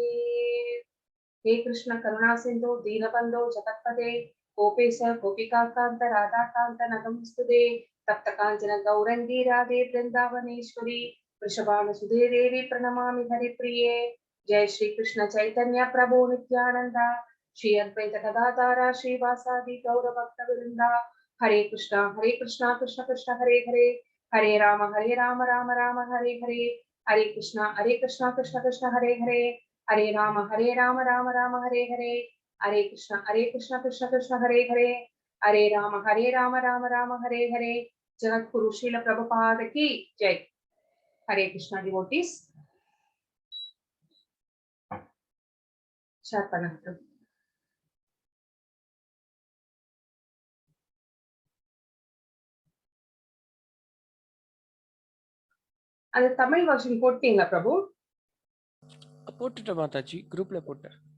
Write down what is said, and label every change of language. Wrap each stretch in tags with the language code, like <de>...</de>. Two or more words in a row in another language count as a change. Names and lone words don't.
<sa>हे कृष्ण करुणा सिंधु दीनबंधो जगत्पते गोपेश गोपिकाकांत राधाकांत नमस्तुते. तप्त कांचन गौरंगी राधे वृंदावनेश्वरी वृषभानुसुते देवी प्रणमामि हरिप्रिये. जय श्री कृष्ण चैतन्य प्रभु नित्यानंद श्री अद्वैत गदाधर श्रीवासादि गौर भक्त वृंदा. हरे कृष्ण कृष्ण कृष्ण हरे हरे हरे राम राम राम हरे हरे. हरे कृष्ण कृष्ण कृष्ण हरे हरे हरे राम राम राम हरे हरे. हरे कृष्ण कृष्ण कृष्ण हरे हरे हरे राम राम राम हरे हरे.</sa> <hi>जगद्गुरु श्रील प्रभुपाद की जय. हरे कृष्ण डिवोटीज.</hi> <ta>அது தமிழ் வெர்ஷன் போட்டீங்களா பிரபு? போட்டுட்டேன் மாதாஜி, குரூப்ல போட்டேன்.</ta>